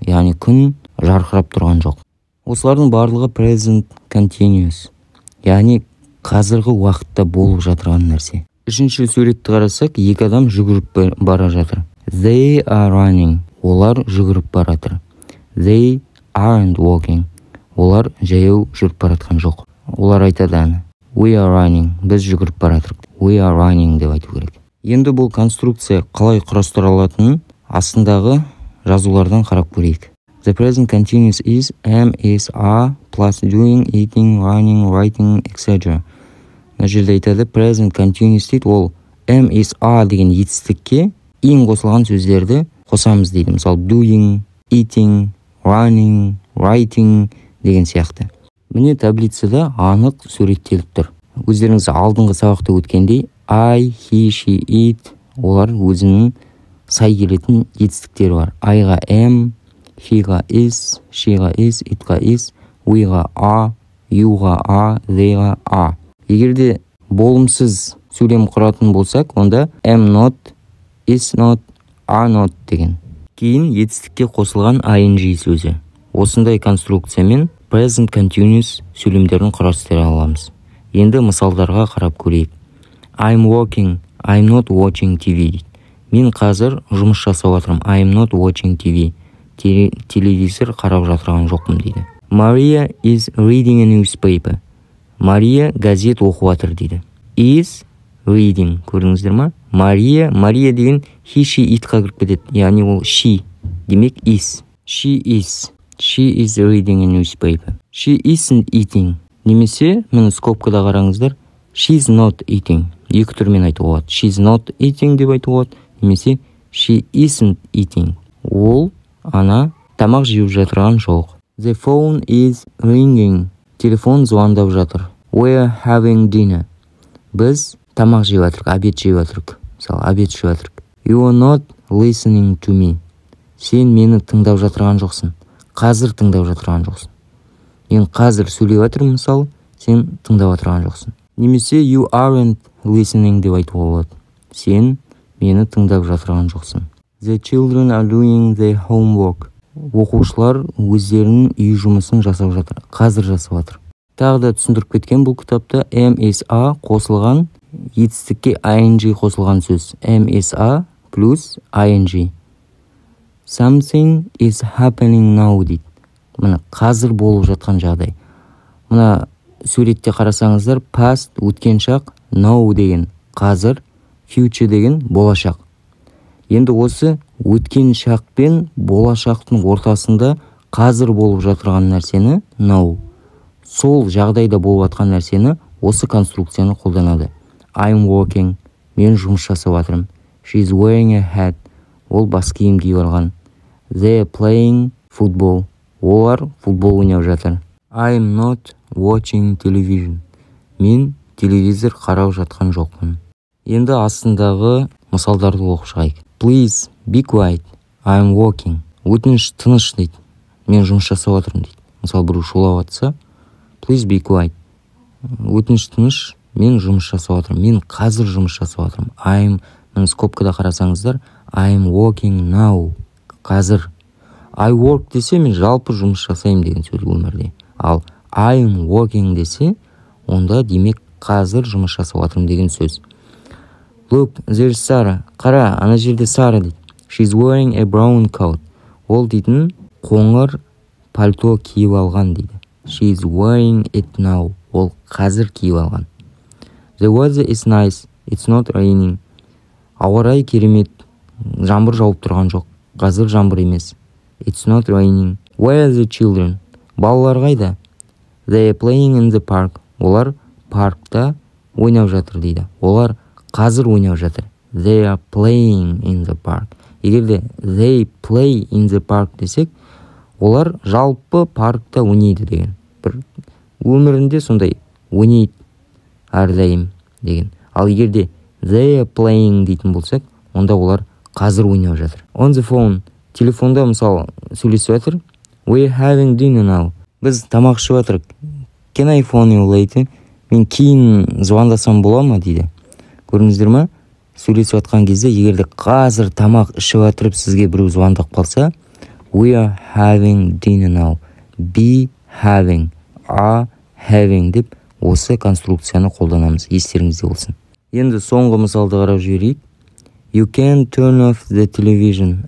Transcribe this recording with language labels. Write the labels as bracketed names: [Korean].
[Kazakh] Яғни күн жарқырап тұрған жоқ. Осылардың барлығы present continuous. Яғни қазіргі уақытта болып жатырған нәрсе. Үшінші суретті қарасақ, екі адам жүгіріп бара жатыр. [English] They are running. [Kazakh] Олар жүгіріп баратыр. [English] They aren't walking. [Kazakh] Олар жаяу жүріп баратқан жоқ. Олар айтады, [English] we are running. [Kazakh] Біз жүгіріп баратырық. [English] We are running [Kazakh] деп айту керек. Енді бұл конструкция қалай құрастырылатынын астындағы жазулардан қарап көрейік. [English] The present continuous is am, is, are, plus doing, eating, running, writing, etc. [Kazakh] Мына жерде айтады, present continuous дейді, ол am, is, are деген етістікке ing қосылған сөздерді қосамыз дейді. Мысалы, doing, eating, running, writing деген сияқты. Міне таблицада анық суреттеліп тұр. Өздеріңіз алдыңғы сабақта өткендей, I, he, she, it, олар өзінің сай келетін етістіктері бар. I-ға am, he-ға is, she-ға is, it-ға is, we-ға are, you-ға are, they-ға are. Егер де болымсыз сөйлем құратын болсақ, онда [English] am not, is not, are not [Kazakh] деген. Кейін етістікке қосылған ing сөзі. Осындай конструкциямен present continuous сөйлемдерін құрастыра аламыз. Енді мысалдарға қарап көрейік. [English] I'm working, I'm not watching TV. [Kazakh] Мен қазір жұмыс жасап жатырмын. [English] I'm not watching TV. [Kazakh] Телевизор қарап жатырған жоқпын дейді. [English] Maria is reading a newspaper. [Kazakh] Мария газет оқып жатыр дейді. [English] Is reading. [Kazakh] Көрдіңіздер ма? Мария деген he, she, it-қа кіріп кетеді. Яғни ол she. Демек is. [English] She is reading a newspaper. She isn't eating. [Kazakh] Немесе, мені скобкада қараңыздар. [English] She's not eating. [Kazakh] Екі түрмен айтуға болады. [English] She's not eating [Kazakh] деп айтуға болады. [English] Немесе she isn't eating. [Kazakh] Ол ана тамақ жеп жатырған жоқ. [English] The phone is ringing. [Kazakh] Телефон звондап жатыр. [English] We're having dinner. [Kazakh] Біз тамақ жеп жатырық, обед жеп жатырық. мысалы обед ішіп жатырық. [English] You are not listening to me. [Kazakh] Сен мені тыңдап жатырған жоқсың. Қазір тыңдап жатырған жоқсың. Мен қазір сөйлеп жатырмын, мысалы, сен тыңдап жатырған жоқсың. Немесе [English] you aren't listening [Kazakh] деп айтуға болады. Сен мені тыңдап жатырған жоқсың. The children are doing their homework. Оқушылар өздерінің үй жұмысын жасап жатыр. Қазір жасап жатыр. Тағы да түсіндіріп кеткен бұл кітапта MSA қосылған, етістікке ing қосылған сөз. MSA плюс ing. [English] Something is happening now [Kazakh] дейді. Мына қазір болып жатқан жағдай. Мына суретте қарасаңыздар, past өткен шақ, now деген қазір, future деген болашақ. Енді осы өткен шақ пен болашақтың ортасында қазір болып жатырған нәрсені now, сол жағдайда болып жатқан нәрсені осы конструкцияны қолданады. [English] I'm working, [Kazakh] мен жұмыс жасап жатырмын. [English] She's wearing a hat, [Kazakh] ол бас киім киіп алған. They're playing football, олар футбол ойнап жатыр. [English] I'm not watching television, [Kazakh] мен телевизор қарап жатқан жоқпын. Енді астындағы мысалдарды оқып шығайық. [English] Please be quiet, I'm working. [Kazakh] Өтініш тыныш дейді. Мен жұмыс жасап жатырмын дейді. Мысалы біреу шулап жатса, [English] please be quiet. [Kazakh] Өтініш тыныш, мен жұмыс жасап жатырмын. Мен қазір жұмыс жасап жатырмын. Мына скобкада қарасаңыздар, [English] I'm working now. [Kazakh] Қазір. [English] I work [Kazakh] десе, мен жалпы жұмыс жасаймын деген сөз өмірде. Ал [English] I'm working [Kazakh] десе, онда демек қазір жұмыс жасап жатырмын деген сөз. [English] Look, there's Sarah. [Kazakh] Қара, ана жерде Сара дейді. [English] She's wearing a brown coat. [Kazakh] Ол дейтін қоңыр пальто киіп алған дейді. [English] She's wearing it now. [Kazakh] Ол қазір киіп алған. [English] The weather is nice. It's not raining. [Kazakh] Ауа райы керемет. Жаңбыр жауып тұрған жоқ. Қазір жаңбыр емес. [English] It's not raining. Where are the children? [Kazakh] Балалар қайда? [English] They are playing in the park. [Kazakh] Олар паркта ойнап жатыр дейді. Олар қазір ойнап жатыр. [English] They are playing in the park. [Kazakh] Егерде [English] they play in the park [Kazakh] десек, олар жалпы паркта ойнайды деген. Бір өмірінде сондай ойнайды әрдайым деген. Ал егерде [English] they are playing [Kazakh] дейтін болсақ, онда олар қазір ойнап жатыр. [English] On the phone, [Kazakh] телефонда мысалы сөйлесіп жатыр. [English] We're having dinner now. [Kazakh] Біз тамақ ішіп жатырық. [English] Can I phone you later? [Kazakh] Мен кейін звондасам бола ма дейді. Көрдіңіздер ме? Сөйлесіп жатқан кезде, егерде қазір тамақ ішіп жатырып сізге біреу звондап қалса, [English] we are having dinner now. Be having, are having [Kazakh] деп осы конструкцияны қолданамыз. Естеріңізде болсын. Енді соңғы мысалды қарап жіберейік. [English] You can turn off the television.